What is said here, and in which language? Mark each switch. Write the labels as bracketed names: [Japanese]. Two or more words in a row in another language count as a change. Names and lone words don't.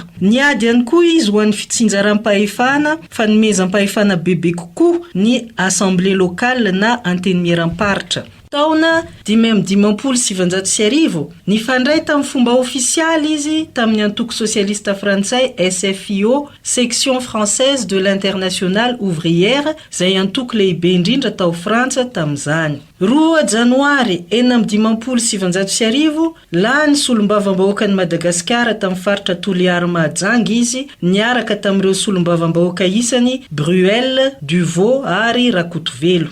[Malagasy] Niady ihany koa izy ho an'ny fitsinjaram-pahefana, fanomezam-pahefana bebe kokoa ny [French] assemblée locale [Malagasy] na antenimieram-paritra. Taona 5,790 nifandray tamin'ny fomba ofisialy izy tamin'ny antoko sosialista frantsay SFIO, [French] section française de l'internationale ouvrière, [Malagasy] izay antoko lehibe indrindra tao Frantsa tamin'izany. 2 Janoary 1970 lany solombavam-bahoakan'i Madagasikara tamin'ny faritra Toliara Mahajanga izy, niaraka tamin'ireo solombavam-bahoaka isany Bruel, Duvaux ary Rakotovelo.